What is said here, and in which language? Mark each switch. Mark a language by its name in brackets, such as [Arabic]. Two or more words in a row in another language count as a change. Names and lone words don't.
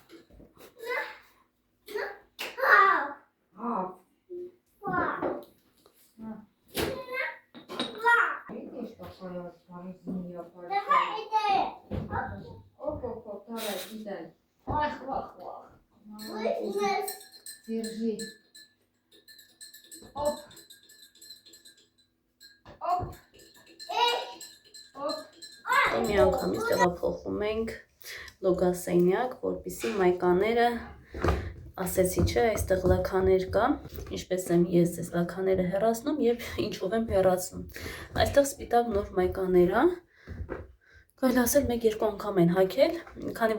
[Russian] Видишь, какая змея большая. Оп, давай, кидай. Вах. Держи. Оп. [Armenian] Մի անգամից տեղափոխում ենք լոգասենյակ, որպեսզի մայկաները ասեցի չէ, այստեղ լաքաներ կա, ինչպես եմ ես այս լաքաները հեռացնում եւ ինչով եմ հեռացնում։ Այստեղ սպիտակ նոր մայկաներ է, կարելի ասել 1-2 անգամ են հագել, քանի